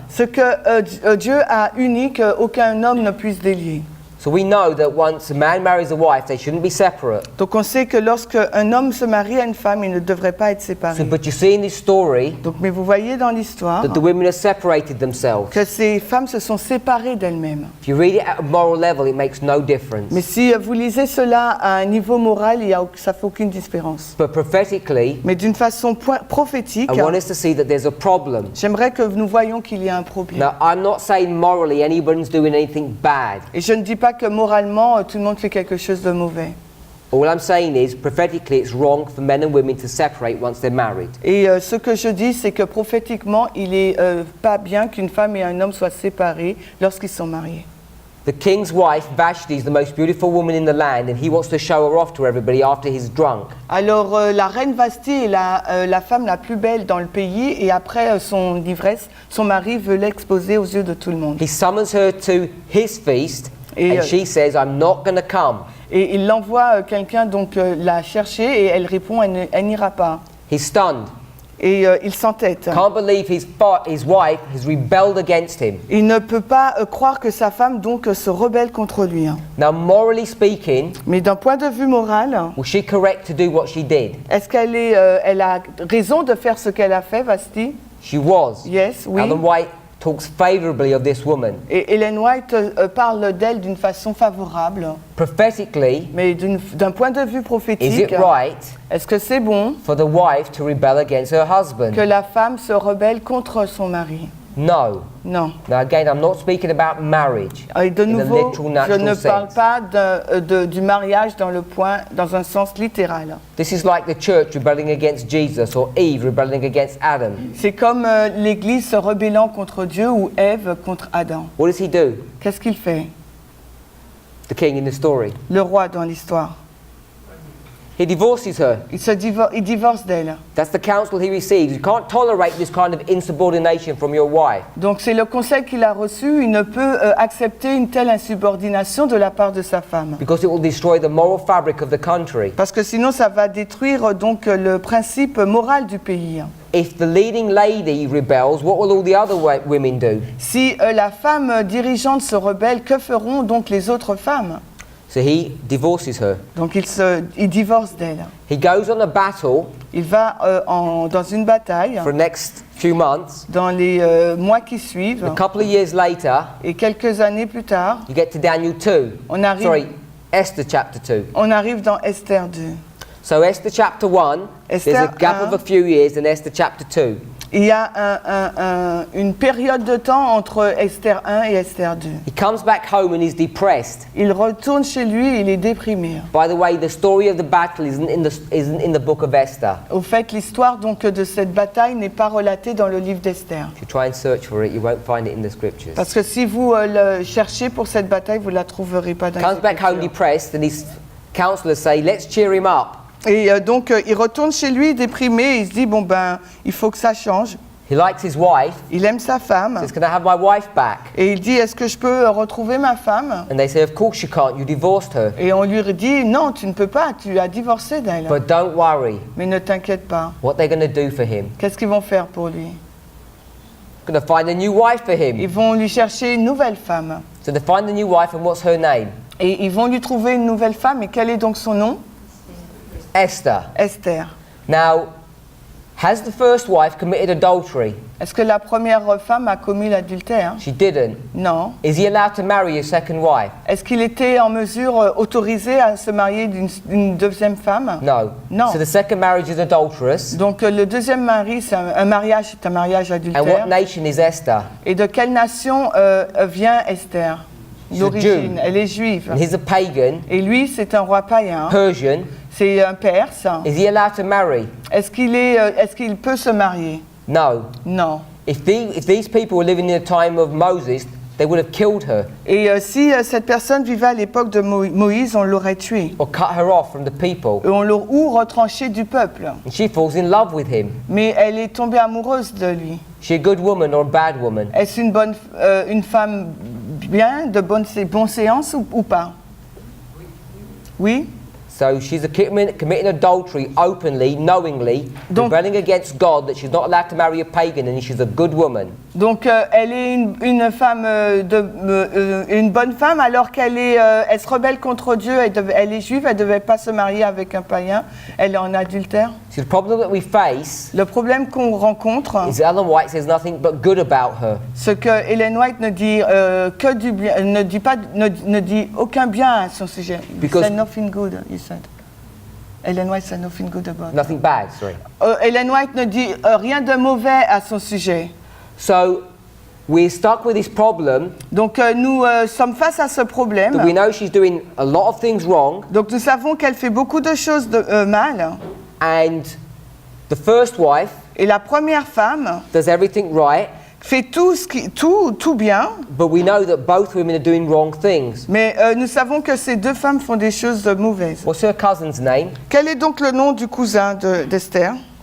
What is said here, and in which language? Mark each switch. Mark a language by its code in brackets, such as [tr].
[fr] ce que Dieu a uni, qu'aucun homme ne puisse délier. [en] So we know that once a man marries a wife, they shouldn't be separate. [fr] Donc on sait que lorsque un homme se marie à une femme, il ne devrait pas être [en] So, [fr] séparé. [en] but you see in this story [fr] Donc, mais vous voyez dans l'histoire [en] that the women have separated themselves. [fr] que ces femmes se sont séparées d'elles-mêmes. [en] If you read it at a moral level, it makes no difference. [fr] Mais si vous lisez cela à un niveau moral, ça ne fait aucune différence. [en] But prophetically, [fr] Mais d'une façon prophétique, [en] I want us to see that there's a problem. [fr] j'aimerais que nous voyions qu'il y a un problème. [en] Now, I'm not saying morally anyone's doing anything bad. [fr] Et je ne dis pas que moralement, tout le monde fait quelque chose de mauvais. [en] All I'm saying is, prophetically, it's wrong for men and women to separate once they're married. [fr] Et ce que je dis, c'est que prophétiquement, il n'est pas bien qu'une femme et un homme soient séparés lorsqu'ils sont mariés. [en] The king's wife, Vashti, is the most beautiful woman in the land, and he wants to show her off to everybody after he's drunk. [fr] Alors, la reine Vashti est la femme la plus belle dans le pays, et après son ivresse, son mari veut l'exposer aux yeux de tout le monde. [en] He summons her to his feast, [fr] Et, [en] and she says, I'm not going to come. [fr] Et il envoie quelqu'un donc la chercher, et elle répond, elle n'ira pas. [en] He's stunned. [fr] Et il s'entête. [en] Can't believe his wife has rebelled against him. [fr] Il ne peut pas croire que sa femme donc se rebelle contre lui. [en] Now, morally speaking, [fr] Mais d'un point de vue moral, [en] was she correct to do what she did? [fr] est-ce qu'elle elle a raison de faire ce qu'elle a fait, Vashti? [en] She was. Yes, [fr] oui. [en] Ellen White talks favorably of this woman. [fr] Et Ellen White parle d'elle d'une façon favorable. [en] Prophetically, [fr] Mais d'un point de vue [en] is [fr] prophétique, [en] it right [fr] est-ce que c'est bon [en] for the wife to rebel against her husband? [fr] que la femme se rebelle contre son mari? [en] No. [fr] Non. [en] Now again, I'm not speaking about marriage [fr] Et de [en] in a [fr] nouveau, [en] literal, [fr] je [en] natural [fr] ne parle [en] sense. [fr] pas du mariage dans un sens littéral. [en] This is like the church rebelling against Jesus or Eve rebelling against Adam. [fr] C'est comme l'Église se rebellant contre Dieu ou Ève contre Adam. [en] What does he do? [fr] Qu'est-ce qu'il fait, [en] The king in the story. [fr] le roi dans l'histoire? [en] He divorces her. [fr] Il divorce d'elle. [en] That's the counsel he receives. You can't tolerate this kind of insubordination from your wife. [fr] Donc c'est le conseil qu'il a reçu. Il ne peut accepter une telle insubordination de la part de sa femme. [en] Because it will destroy the moral fabric of the country. [fr] Parce que sinon ça va détruire donc le principe moral du pays. [en] If the leading lady rebels, what will all the other women do? [fr] Si la femme dirigeante se rebelle, que feront donc les autres femmes? [en] So he divorces her. [fr] Donc il divorce d'elle. [en] He goes on a battle [fr] Il va dans une bataille [en] for the next few months. [fr] dans les mois qui suivent. [en] A couple of years later, [fr] Et quelques années plus tard, [en] you get to Daniel 2. [fr] On arrive- [en] Sorry, Esther chapter 2. [fr] on arrive dans Esther 2. [en] So Esther chapter 1, there's a [fr] Esther [en] gap [fr] 1. [en] of a few years, and Esther chapter 2. [fr] Il y a une période de temps entre Esther 1 et Esther 2. [en] He comes back home and he's depressed. [fr] Il retourne chez lui, il est déprimé. [en] By the way, the story of the battle isn't in the book of Esther. [fr] Au fait, l'histoire donc de cette bataille n'est pas relatée dans le livre d'Esther. [en] If you try and search for it, you won't find it in the scriptures. [fr] Parce que si vous le cherchez pour cette bataille, vous ne la trouverez pas dans les [en] Comes back home [fr] Écritures. [en] depressed, and his counselors say, let's cheer him up. [fr] Et donc il retourne chez lui déprimé, et il se dit bon ben il faut que ça change. [en] He likes his wife. [fr] Il aime sa femme [en] Says, can I have my wife back? [fr] et il dit est-ce que je peux retrouver ma femme? [en] And they say, of course you can't. You divorced her. [fr] Et on lui dit non, tu ne peux pas, tu as divorcé d'elle. [en] But don't worry. [fr] Mais ne t'inquiète pas. [en] What they're going to do for him? [fr] Qu'est-ce qu'ils vont faire pour lui? [en] Going to find a new wife for him. [fr] Ils vont lui chercher une nouvelle femme. [en] So they find the new wife, and what's her name? [fr] Et ils vont lui trouver une nouvelle femme. Et quel est donc son nom? [en] Esther. [fr] Esther. [en] Now, has the first wife committed adultery? [fr] Est-ce que la première femme a commis l'adultère? [en] She didn't. [fr] Non. [en] Is he allowed to marry a second wife? [fr] Est-ce qu'il était en mesure, autorisé à se marier d'une deuxième femme? [en] No. No. So the second marriage is adulterous. [fr] Donc le deuxième mari, c'est un mariage, c'est un mariage [en] And [fr] adultère. [en] what nation is Esther? [fr] Et de quelle nation vient Esther? [en] She's a [fr] D'origine, [en] Jew. [fr] elle est juive. [en] And he's a pagan, [fr] Et lui, c'est un roi païen. [en] Persian. [fr] C'est un Perse. [en] Is he allowed to marry? [fr] Est-ce qu'il peut se marier? [en] No. [fr] Non. [en] If these people were living in the time of Moses, they would have killed her [fr] Et si cette personne vivait à l'époque de Moïse, on l'aurait tuée. [en] or cut her off from the people. [fr] Ou retranchée du peuple. [en] And she falls in love with him. [fr] Mais elle est tombée amoureuse de lui. [en] Is she a good woman or a bad woman? [fr] Est-ce une femme bien, de bonne séance ou pas? Oui. [en] So she's committing adultery openly, knowingly, [fr] Donc- [en] rebelling against God, that she's not allowed to marry a pagan, and she's a good woman. [fr] Donc elle est une femme, une bonne femme, alors elle se rebelle contre Dieu, elle est juive, elle ne devait pas se marier avec un païen, elle est en adultère. [en] See, the problem that we face [fr] Le problème qu'on rencontre, [en] is Ellen White says nothing but good about her. [fr] ce que Ellen White ne dit que du bien, ne dit aucun bien à son sujet. [en] Because- Said nothing good, he said. Ellen White said nothing good about. Nothing bad, sorry. [fr] Ellen White ne dit rien de mauvais à son sujet. [en] So we're stuck with this problem [fr] Donc nous sommes face à ce problème. [en] that we know she's doing a lot of things wrong, [fr] Donc nous savons qu'elle fait beaucoup de choses mal. [en] and the first wife [fr] Et la première femme [en] does everything right, [fr] fait tout bien. [en] but we know that both women are doing wrong things. [fr] Mais nous savons que ces deux femmes font des choses mauvaises. [en] What's her cousin's name? [fr] Quel est donc le nom du cousin d'Esther?